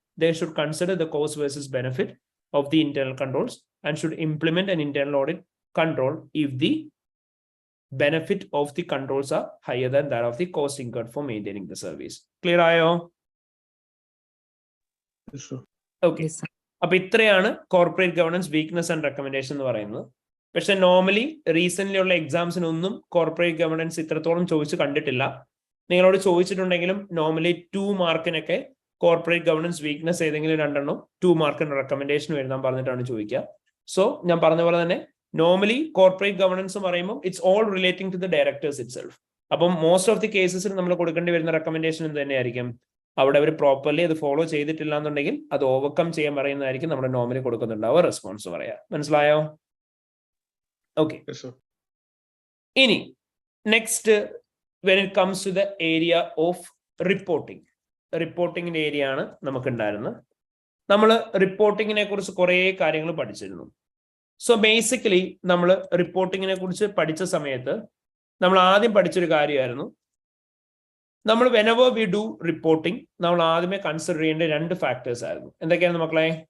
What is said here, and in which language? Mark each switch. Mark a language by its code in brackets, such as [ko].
[en] They should consider the cost versus benefit of the internal controls and should implement an internal audit control if the benefit of the controls are higher than that of the cost incurred for maintaining the service. [ml] Clear ayo? [en] Yes, sir. Okay. [ml] അപ്പൊ ഇത്രയാണ് corporate governance weakness and recommendation എന്ന് പറയുന്നത്. പക്ഷെ normally recent ഉള്ള എക്സാംസിനൊന്നും corporate governance ഇത്രത്തോളം ചോദിച്ച് കണ്ടിട്ടില്ല. നിങ്ങളോട് ചോദിച്ചിട്ടുണ്ടെങ്കിലും നോർമലി 2 മാർക്കിനൊക്കെ കോർപ്പറേറ്റ് ഗവർണൻസ് വീക്ക്നെസ് ഏതെങ്കിലും 2 2 മാർക്കിന് റെക്കമെൻഡേഷൻ എഴുതാൻ പറഞ്ഞിട്ടാണ് ചോദിക്കുക. സോ ഞാൻ പറഞ്ഞ പോലെ തന്നെ നോർമലി കോർപ്പറേറ്റ് ഗവർണൻസ് പറയുമ്പോൾ [en] It's all relating to the directors itself. [ml] അപ്പം മോസ്റ്റ് ഓഫ് ദി കേസസിൽ നമ്മൾ കൊടുക്കേണ്ടി വരുന്ന റെക്കമെൻഡേഷൻ എന്ത് തന്നെയായിരിക്കും? അവിടെ അവർ പ്രോപ്പർലി അത് ഫോളോ ചെയ്തിട്ടില്ല എന്നുണ്ടെങ്കിൽ അത് ഓവർകം ചെയ്യാൻ പറയുന്നതായിരിക്കും നമ്മുടെ നോർമലി കൊടുക്കുന്നുണ്ടാവുക റെസ്പോൺസ് പറയാ. മനസ്സിലായോ? ഓക്കെ. ഇനി [en] next when it comes to the area of [ml] റിപ്പോർട്ടിങ്ങിന്റെ area ആണ് നമുക്ക് ഉണ്ടായിരുന്നത്. നമ്മൾ റിപ്പോർട്ടിങ്ങിനെ കുറിച്ച് കുറേ കാര്യങ്ങൾ പഠിച്ചിരുന്നു. സോ ബേസിക്കലി നമ്മൾ റിപ്പോർട്ടിങ്ങിനെ കുറിച്ച് പഠിച്ച സമയത്ത് നമ്മൾ ആദ്യം പഠിച്ചൊരു കാര്യമായിരുന്നു, നമ്മൾ [en] whenever we do reporting [ml] നമ്മൾ ആദ്യമേ കൺസിഡർ ചെയ്യേണ്ട 2 ഫാക്ടേഴ്സ് ആയിരുന്നു. എന്തൊക്കെയാണ് മക്കളെ?